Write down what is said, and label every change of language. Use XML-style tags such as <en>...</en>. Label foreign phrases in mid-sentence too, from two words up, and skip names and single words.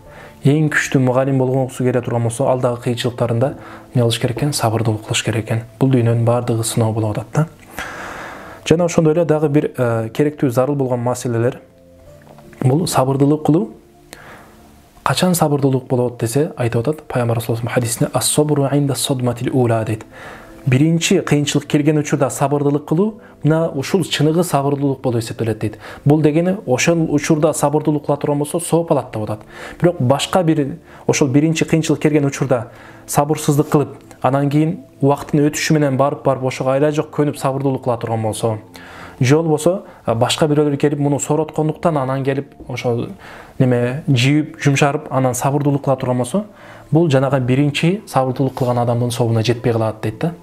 <ky>Эң күчтүү мугалим болгусу келе турган болсо, ал дагы кыйынчылыктарында эмне кылыш керек экен? Сабырдуулук кылыш керек экен. Бул дүйнөнүн бардыгы сыноо болуп атат да. Жана ошондой эле дагы бир керектүү зарыл болгон маселелер бул сабырдуулук кылуу. Качан сабырдуулук болот десе, айтып атат пайгамбар</ky> <ar>صلى الله عليه</ar> <ky>хадисинде:</ky> <ar>"الصبر عند الصدمة الأولى"</ar> <ky>дейт. Биринчи кыйынчылык келген учурда сабырдуулук кылуу, мына ушул чыныгы сабырдуулук болуп эсептелет дейт. Бул дегени ошол учурда сабырдуулук кыла турган болсо, сооп алат деп атат. Бирок башка бир ошол биринчи кыйынчылык келген учурда сабырсыздык кылып, анан кийин убакыттын өтүшү менен барып ошого айла жок көнүп сабырдуулук кыла турган болсо, же болбосо башка бирөөлөр келип муну сороткондуктан анан келип ошол жийип, жумшарып, анан сабырдуулук кыла турган болсо, бул жанагы биринчи сабырдуулук кылган адамдын сообуна жетпей калат дейт да.</ky>